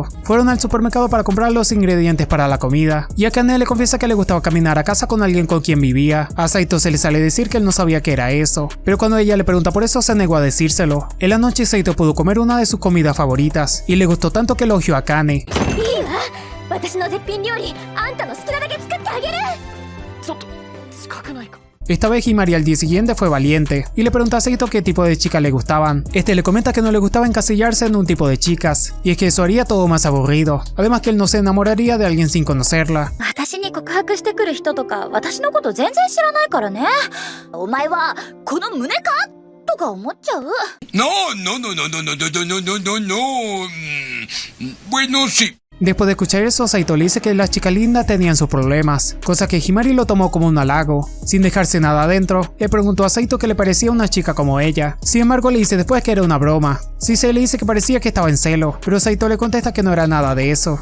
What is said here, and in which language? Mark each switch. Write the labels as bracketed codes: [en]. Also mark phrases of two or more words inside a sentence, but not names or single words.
[es] Fueron al supermercado para comprar los ingredientes para la comida, y Akane le confiesa que le gustaba caminar a casa con alguien con quien vivía. A Saito se le sale decir que él no sabía que era eso, pero cuando ella le pregunta por eso se negó a decírselo. En la noche Saito pudo comer una de sus comidas favoritas, y le gustó tanto que elogió a Akane. [ja] いいわ、私の絶品料理あんたの好きなだけ作ってあげる。ちょっと近くないか。 [es] Esta vez Himari al día siguiente fue valiente y le pregunta a Saito qué tipo de chicas le gustaban. Este le comenta que no le gustaba encasillarse en un tipo de chicas, y es que eso haría todo más aburrido. Además que él no se enamoraría de alguien sin conocerla. [ja] 私に告白してくる人とか私のこと全然知らないからね。お前はこの胸かとか思っちゃう。 [es] No. Bueno, sí. Después de escuchar eso, Saito le dice que las chicas lindas tenían sus problemas, cosa que Himari lo tomó como un halago. Sin dejarse nada adentro, le preguntó a Saito qué le parecía una chica como ella. Sin embargo, le dice después que era una broma. Shisei le dice que parecía que estaba en celo, pero Saito le contesta que no era nada de eso.